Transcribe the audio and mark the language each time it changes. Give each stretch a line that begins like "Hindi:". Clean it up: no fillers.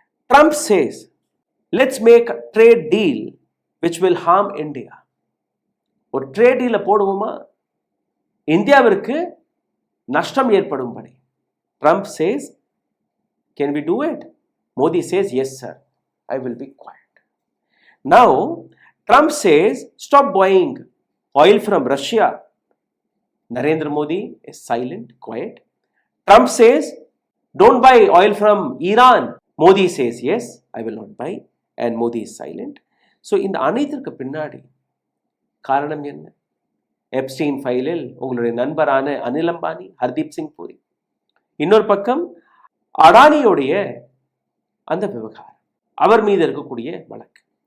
English: Trump says let's make a trade deal which will harm India.
Tamil: ஒரு trade டீல போடுவோமா, இந்தியாவிற்கு நஷ்டம் ஏற்படும்படி.
English: Trump says, can we do it? Modi says, yes sir, I will be quiet. Now Trump says, stop buying oil from Russia. Narendra Modi is silent, quiet. Trump says, don't buy oil from Iran. Modi says, yes, I will not buy. And Modi is silent.
Tamil: So இந்த அனைத்திற்கு பின்னாடி காரணம் என்ன? Epstein ஃபைலில் உங்களுடைய நண்பரான அனில் அம்பானி, ஹர்தீப் சிங் பூரி, இன்னொரு பக்கம் அடானியோடைய அந்த விவகாரம், அவர் மீது இருக்கக்கூடிய வழக்கு.